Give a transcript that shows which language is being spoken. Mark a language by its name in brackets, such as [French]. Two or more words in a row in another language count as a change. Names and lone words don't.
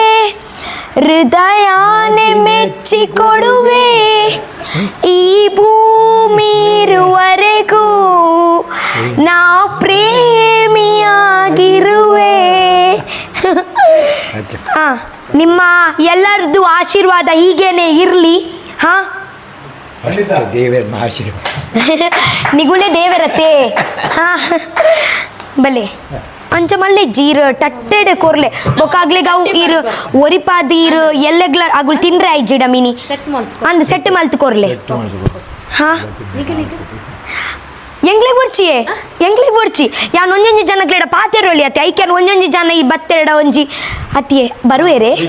[Kannada] ಹೃದಯಾನೆ ಮೆಚ್ಚಿಕೊಡುವೆ, ಈ ಭೂಮಿ ಇರುವರೆಗೂ ನಾ ಪ್ರೇಮಿಯಾಗಿರುವೆ. ನಿಮ್ಮ ಎಲ್ಲರದ್ದು ಆಶೀರ್ವಾದ ಹೀಗೇನೆ ಇರಲಿ. ಹಾಂ, ದೇವರ ಆಶೀರ್ವಾದ [Tulu] ನಿಗುಳೆ ದೇವರತೆ. ಹಾಂ ಬಲೆ ಅಂಚ ಮಲ್ಲೆ ಜೀರು ಟಟ್ಟೆಡೆ ಕೊರ್ಲೆ ಬೊಕ್ಕಾಗ್ಲಿಗೆ ಅವು ಇರು ಒರಿಪಾದಿ ಇರು ಎಲ್ಲೆಗ್ಲ ಅಗುಲ್ ತಿನ್ರೆ ಐಜಿಡ ಮಿನಿ ಅಂದ್ ಸೆಟ್ ಮಲ್ತು ಕೊರ್ಲೆ. ಹಾಂ ಎಂಗ್ಲಿಗೆ ಬರ್ಚಿ ಯಾನ್ ಒಂಜೊಂಜಿ ಜನಕ್ಲೆಡ ಪಾತೆರೊಳಿ ಅತ್ತೆ ಐಕ್ಯಾನ್ ಒಂಜೊಂಜಿ ಜನ ಈ ಬತ್ತೆರಡ ಒಂಜಿ ಅತ್ತಿಯೇ ಬರುವೇರೆ